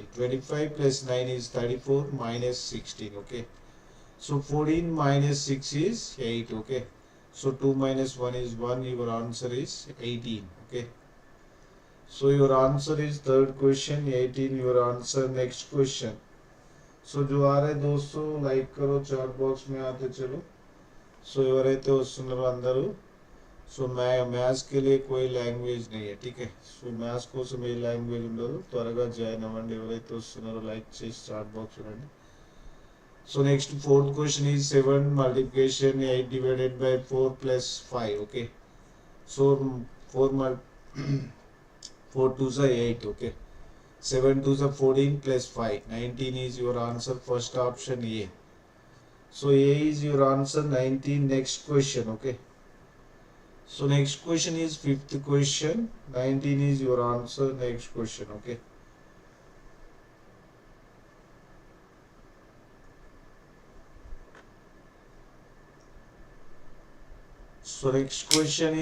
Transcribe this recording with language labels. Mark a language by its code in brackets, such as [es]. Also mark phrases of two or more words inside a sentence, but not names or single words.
[en] 25 plus 9 is 34 minus 16. Okay, so 14 minus 6 is 8. Okay, so 2 minus 1 is 1. Your answer is 18. Okay. So your answer is third question 18 your answer. Next question. [hi] सो जो आ रहे दोस्तों लाइक करो [en] chat box [hi] में आते चलो सो [te] ఎవరైతే వస్తున్నారో అందరూ సో మ్యాథ్స్ [hi] के लिए कोई లాంగ్వేజ్ नहीं है ठीक है [en] so maths [te] కోసం ఏ లాంగ్వేజ్ ఉండదు త్వరగా జాయిన్ అవ్వండి ఎవరైతే వస్తున్నారో లైక్ చేసి [en] chat box [te] రండి [en] so next fourth question is 7 multiplication 8 divided by 4 plus 5 okay so 4 4 2s are 8 okay 7 2s are 14 plus 5 19 is your answer first option A. So A is your answer 19. Next question okay so next question is fifth question 19 is your answer next question okay so next question